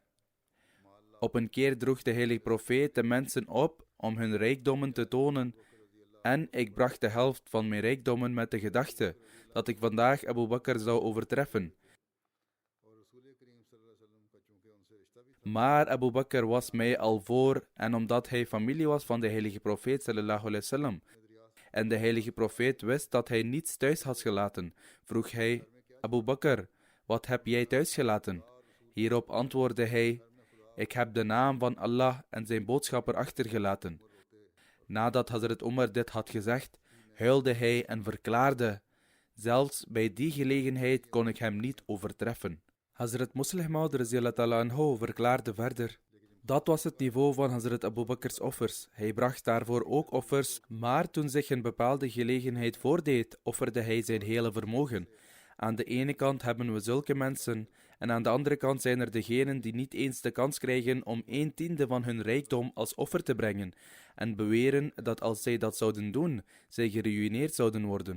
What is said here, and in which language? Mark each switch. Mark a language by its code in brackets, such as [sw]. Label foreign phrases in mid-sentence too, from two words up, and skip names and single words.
[nl] Op een keer droeg de heilige profeet de mensen op om hun rijkdommen te tonen en ik bracht de helft van mijn rijkdommen met de gedachte dat ik vandaag Abu Bakr zou overtreffen. Maar Abu Bakr was mij al voor en omdat hij familie was van de heilige profeet [ar] صلى الله عليه وسلم [nl] en de heilige profeet wist dat hij niets thuis had gelaten, vroeg hij: Abu Bakr, wat heb jij thuis gelaten? Hierop antwoordde hij: ik heb de naam van Allah en zijn boodschapper achtergelaten. Nadat Hazrat Umar dit had gezegd, huilde hij en verklaarde: zelfs bij die gelegenheid kon ik hem niet overtreffen. Hazrat Muslih Maud [ar] رضي الله عنه [nl] verklaarde verder: dat was het niveau van Hazrat Abu Bakr's offers. Hij bracht daarvoor ook offers, maar toen zich een bepaalde gelegenheid voordeed, offerde hij zijn hele vermogen. Aan de ene kant hebben we zulke mensen, en aan de andere kant zijn er degenen die niet eens de kans krijgen om 1/10 van hun rijkdom als offer te brengen, en beweren dat als zij dat zouden doen, zij geruïneerd zouden worden.